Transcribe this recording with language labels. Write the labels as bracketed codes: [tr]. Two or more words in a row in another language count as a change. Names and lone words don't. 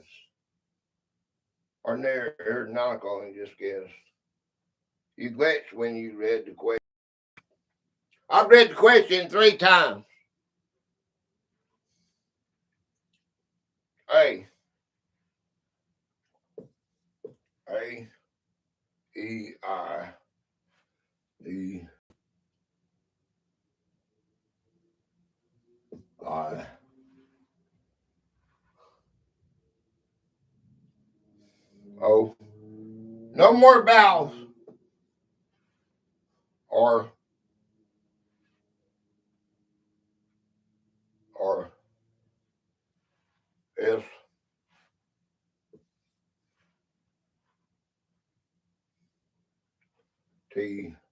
[en] Or near aeronautical, and just guess. You glitched when you read the question. I've read the question 3 times. A. A. E. I. E. I. O. No more vowels. Or S. T.